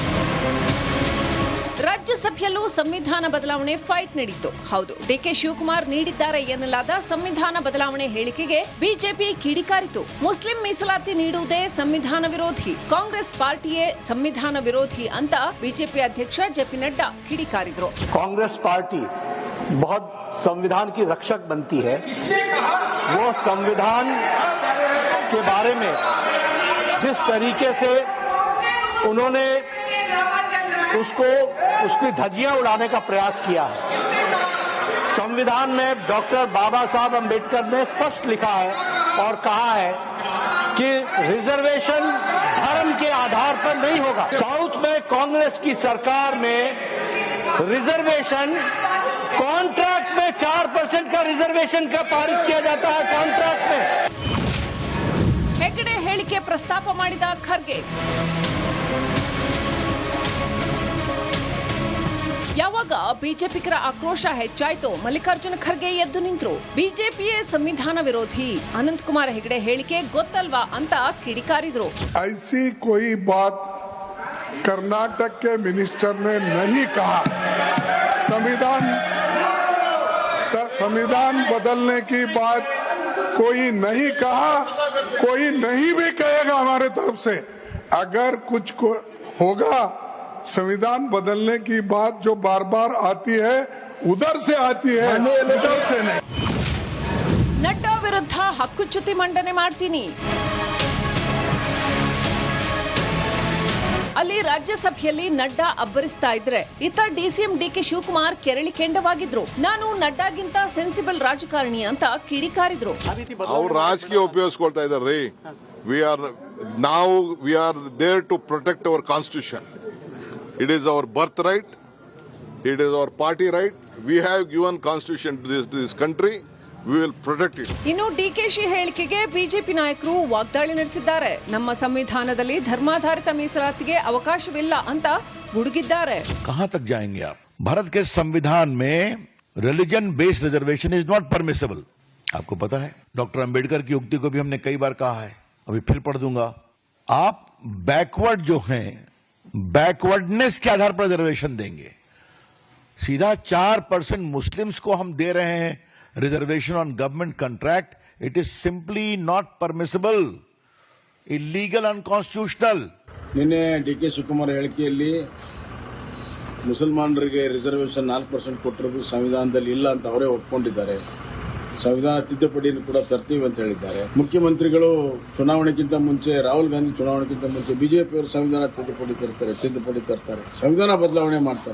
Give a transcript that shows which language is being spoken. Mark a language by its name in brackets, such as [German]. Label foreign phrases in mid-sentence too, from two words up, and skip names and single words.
[Kannada] ರಾಜ್ಯಸಭೆಯಲ್ಲೂ ಸಂವಿಧಾನ ಬದಲಾವಣೆ ಫೈಟ್ ನಡೆಯಿತು. ಹೌದು, ಡಿ.ಕೆ. ಶಿವಕುಮಾರ್ ನೀಡಿದ್ದಾರೆ ಎನ್ನಲಾದ ಸಂವಿಧಾನ ಬದಲಾವಣೆ ಹೇಳಿಕೆಗೆ ಬಿಜೆಪಿ ಕಿಡಿಕಾರಿತು. ಮುಸ್ಲಿಂ ಮೀಸಲಾತಿ ನೀಡುವುದೇ ಸಂವಿಧಾನ ವಿರೋಧಿ, ಕಾಂಗ್ರೆಸ್ ಪಾರ್ಟಿಯೇ ಸಂವಿಧಾನ ವಿರೋಧಿ ಅಂತ ಬಿಜೆಪಿ ಅಧ್ಯಕ್ಷ ಜೆ.ಪಿ. ನಡ್ಡಾ ಕಿಡಿಕಾರಿದ್ರು. [Hindi] कांग्रेस पार्टी बहुत संविधान की रक्षक बनती है। वो संविधान के बारे में जिस तरीके से उन्होंने उसकी धज्जियां उड़ाने का प्रयास किया है, संविधान में डॉक्टर बाबा साहब अंबेडकर ने स्पष्ट लिखा है और कहा है कि रिजर्वेशन धर्म के आधार पर नहीं होगा। साउथ में कांग्रेस की सरकार में [English] reservation contract [Hindi] में 4% का रिजर्वेशन का पारित किया जाता है। कॉन्ट्रैक्ट में [Kannada] ಹೆಗಡೆ ಹೇಳಿಕೆ ಪ್ರಸ್ತಾಪ ಮಾಡಿದ ಖರ್ಗೆ. ಯಾವಾಗ ಬಿಜೆಪಿಗರ ಆಕ್ರೋಶ ಹೆಚ್ಚಾಯಿತು, ಮಲ್ಲಿಕಾರ್ಜುನ ಖರ್ಗೆ ಎದ್ದು ನಿಂತರು. ಬಿಜೆಪಿಯೇ ಸಂವಿಧಾನ ವಿರೋಧಿ, ಅನಂತಕುಮಾರ್ ಹೆಗಡೆ ಹೇಳಿಕೆ ಗೊತ್ತಲ್ವಾ ಅಂತ ಕಿಡಿಕಾರಿದ್ರು. [Hindi] ऐसी कोई बात कर्नाटक के मिनिस्टर ने नहीं कहा। संविधान बदलने की बात कोई नहीं कहा, कोई नहीं भी कहेगा हमारे तरफ से। अगर कुछ होगा संविधान बदलने की बात जो बार बार आती है, उधर से आती है, इधर से नहीं। [Kannada] ನಡ್ಡಾ ವಿರುದ್ಧ ಹಕ್ಕುಚ್ಯುತಿ ಮಂಡನೆ ಮಾಡ್ತೀನಿ. ಅಲ್ಲಿ ರಾಜ್ಯಸಭೆಯಲ್ಲಿ ನಡ್ಡಾ ಅಬ್ಬರಿಸ್ತಾ ಇದ್ರೆ, ಇತ್ತ ಡಿಸಿಎಂ ಡಿ.ಕೆ. ಶಿವಕುಮಾರ್ ಕೆರಳಿ ಕೆಂಡವಾಗಿದ್ರು. ನಾನು ನಡ್ಡಾಗಿಂತ ಸೆನ್ಸಿಬಲ್ ರಾಜಕಾರಣಿ ಅಂತ ಕಿಡಿಕಾರಿದ್ರು. ಅವ್ರು ರಾಜಕೀಯ ಉಪಯೋಗಿಸ್ಕೊಳ್ತಾ ಇದಾರೆ. [English] We are there to protect our constitution. It is our birth right, it is our party right. We have given constitution to this country. We will protect it. [Kannada] ಇನ್ನು ಡಿಕೆಶಿ ಹೇಳಿಕೆಗೆ ಬಿಜೆಪಿ ನಾಯಕರು ವಾಗ್ದಾಳಿ ನಡೆಸಿದ್ದಾರೆ. ನಮ್ಮ ಸಂವಿಧಾನದಲ್ಲಿ ಧರ್ಮಾಧಾರಿತ ಮೀಸಲಾತಿಗೆ ಅವಕಾಶವಿಲ್ಲ ಅಂತ ಗುಡುಗಿದ್ದಾರೆ. [Hindi] कहां तक जाएंगे आप? भारत के संविधान में [English] religion based reservation is not permissible. [Hindi] आपको पता है, डॉक्टर अंबेडकर की उक्ति को भी हमने कई बार कहा है, अभी फिर पढ़ दूंगा. आप बैकवर्ड जो हैं, बैकवर्डनेस के आधार पर रिजर्वेशन देंगे. सीधा 4% मुस्लिम्स को हम दे रहे हैं [English] reservation on government contract. It is simply not permissible, illegal, unconstitutional. [Kannada] ನಿನ್ನೆ ಡಿ.ಕೆ. ಶಿವಕುಮಾರ್ ಹೇಳಿಕೆಯಲ್ಲಿ ಮುಸಲ್ಮಾನರಿಗೆ ರಿಸರ್ವೇಷನ್ 4% ಕೊಟ್ಟಿರೋದು ಸಂವಿಧಾನದಲ್ಲಿ ಇಲ್ಲ ಅಂತ ಅವರೇ ಒಪ್ಕೊಂಡಿದ್ದಾರೆ. ಸಂವಿಧಾನ ತಿದ್ದುಪಡಿಯನ್ನು ಕೂಡ ತರ್ತೀವಿ ಅಂತ ಹೇಳಿದ್ದಾರೆ. ಮುಖ್ಯಮಂತ್ರಿಗಳು ಚುನಾವಣೆಗಿಂತ ಮುಂಚೆ, ರಾಹುಲ್ ಗಾಂಧಿ ಚುನಾವಣೆಗಿಂತ ಮುಂಚೆ ಬಿಜೆಪಿಯವರು ಸಂವಿಧಾನ ತಿದ್ದುಪಡಿ ತರ್ತಾರೆ, ಸಂವಿಧಾನ ಬದಲಾವಣೆ ಮಾಡ್ತಾರೆ.